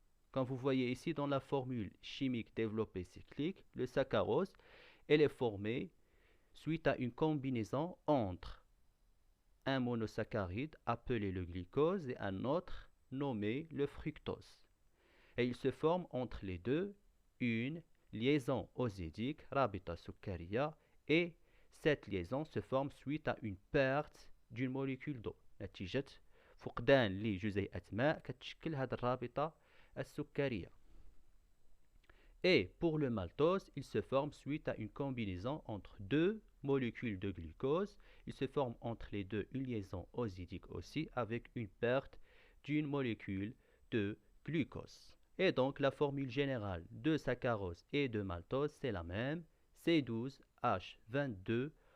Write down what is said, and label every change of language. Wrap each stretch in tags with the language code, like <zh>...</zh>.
<fr>Comme vous voyez ici dans la formule chimique développée cyclique, le saccharose, elle est formée suite à une combinaison entre un monosaccharide appelé le glucose et un autre nommé le fructose. Et il se forme entre les deux une liaison osidique,</fr> <ar>rabita sukkariya,</ar> <fr>et cette liaison se forme suite à une perte d'une molécule d'eau.</fr> <ar>نتيجة فقدان لجزيئة ماء كتشكل هذه الرابطة السكرية.</ar> <fr>Et pour le maltose, il se forme suite à une combinaison entre deux molécules de glucose. Il se forme entre les deux une liaison osidique aussi avec une perte d'une molécule de glucose. Et donc la formule générale de saccharose et de maltose, c'est la même, C12H22O11.</fr>